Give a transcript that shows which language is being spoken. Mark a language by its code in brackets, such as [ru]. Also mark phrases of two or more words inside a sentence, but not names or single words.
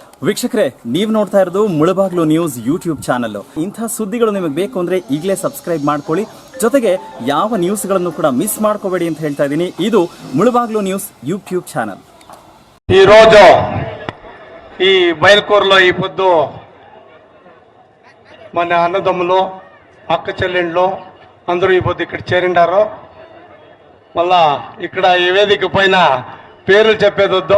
[kn] ವೀಕ್ಷಕರೇ, ನೀವು ನೋಡ್ತಾ ಇರೋದು ಮುಳಬಾಗ್ಲು ನ್ಯೂಸ್ ಯೂಟ್ಯೂಬ್ ಚಾನಲ್. ಇಂಥ ಸುದ್ದಿಗಳು ನಿಮಗೆ ಬೇಕು ಅಂದ್ರೆ ಈಗಲೇ ಸಬ್ಸ್ಕ್ರೈಬ್ ಮಾಡ್ಕೊಳ್ಳಿ. ಜೊತೆಗೆ ಯಾವ ನ್ಯೂಸ್ಗಳನ್ನು ಕೂಡ ಮಿಸ್ ಮಾಡ್ಕೋಬೇಡಿ ಅಂತ ಹೇಳ್ತಾ ಇದ್ದೀನಿ. [te] ಇದು ముళబాగ్లు న్యూస్ యూట్యూబ్ ఛానల్. ఈ రోజు ఈ బయలుకూరులో ఈ పొద్దు మన అన్నదమ్ములు అక్క చెల్లెండ్లు అందరూ ఈ పొద్దు ఇక్కడ చేరిండారు. మళ్ళా ఇక్కడ ఈ వేదిక పైన పేర్లు చెప్పేదొద్దు.